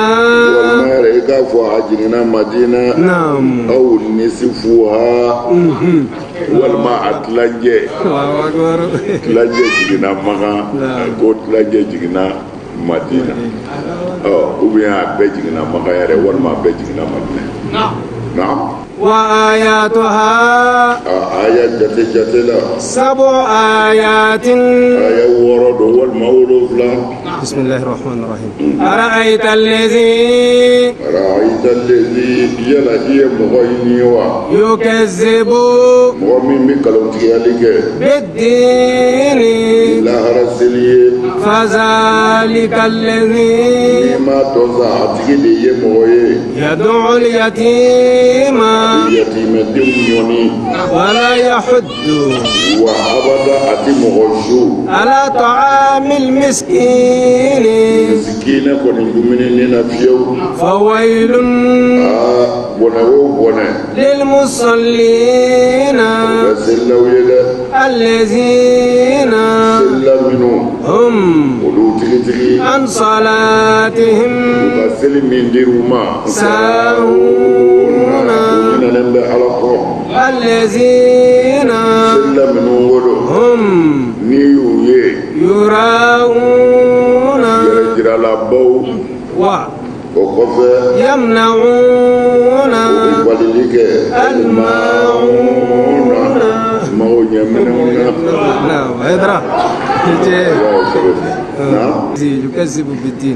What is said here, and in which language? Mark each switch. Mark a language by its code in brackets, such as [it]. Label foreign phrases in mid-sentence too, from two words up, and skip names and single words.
[bm] walima yɛrɛ i k'a fɔ a jiginna madina [ar] أو نصفها [bm] walima a tilancɛ jiginna makan ko tilancɛ jiginna madina [fr] ou bien [bm] a bɛɛ jiginna makan yɛrɛ walima a bɛɛ jiginna madina [ar] وآياتها [bm] aya jate la [ar] سبع آيات [bm] aya wɔɔrɔ do walima wolonwula [ar] بسم الله الرحمن الرحيم أرأيت الذي [bm] yala i ye mɔgɔ yi ni wa [ar] yukazzibu [bm] mɔgɔ min bɛ nkalontigiyali kɛ [ar] biddini [bm] lahara seli ye [ar] فذلك الذي [bm] n'i ma dɔn sa a tigi de ye mɔgɔ ye [ar] يدع اليتيم [bm] yatimɛdenw ɲɔni [ar] ولا يحض [bm] wa abada a ti mɔgɔ su [ar] على طعام المسكين [bm] misikina kɔni dumuni na fiyewu [ar] fawailun للمصلين الذين هم عن صلاتهم ساهون الذين هم يراءون ويمنعون الماعون يكذب بالدين.